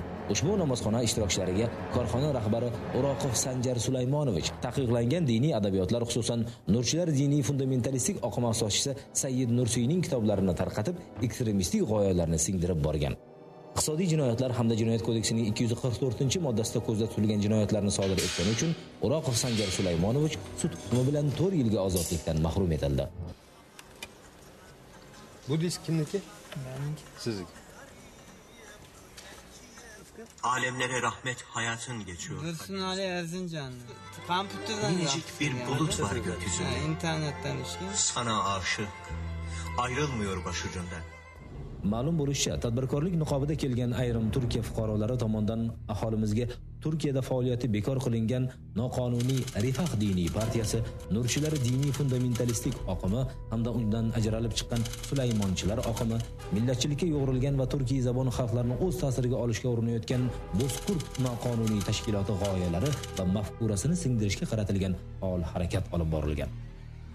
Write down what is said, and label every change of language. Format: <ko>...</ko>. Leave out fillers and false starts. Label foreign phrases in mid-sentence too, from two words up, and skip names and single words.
<uz>Ushbu namozxona ishtirokchilariga korxona rahbari O'roqov Sanjar Sulaymonovich taqiqlangan diniy adabiyotlar, xususan nurchilar diniy fundamentalistik oqim asoschisi Sayyid Nursiyning kitoblarini tarqatib, ekstremistik g'oyalarni singdirib borgan. Iqtisodiy jinoyatlar hamda Jinoyat kodeksining 244-moddasida ko'zda tutilgan jinoyatlarni sodir etgani uchun O'roqov Sanjar Sulaymonovich sud hukmi bilan 4 yilga ozodlikdan mahrum etildi. Bu disk kimniki?</uz> <tr>Benimki.</tr> <uz>Sizniki.</uz> <tr>Alemlere rahmet hayatın geçiyor. Dursun Ali Erzincanlı. Kompüterden Minicik bir bulut var gökyüzünde. İnternetten işte. Sana aşık. Ayrılmıyor başucundan.</tr> <uz>Ma'lum bo'lishicha, tadbirkorlik niqobida kelgan ayrim Turkiya fuqarolari tomonidan aholimizga Turkiyada faoliyati bekor qilingan noqonuniy Rifah diniy partiyasi, nurchilar diniy fundamentalistik oqimi hamda undan ajralib chiqqan Sulaymonchilar oqimi, millatchilikka yo'g'rilgan va turkiy zabon xalqlarini o'z ta'siriga olishga urinayotgan Bozkurt noqonuniy tashkiloti g'oyalari va mafkurasini singdirishga qaratilgan faol harakat olib borilgan.</uz>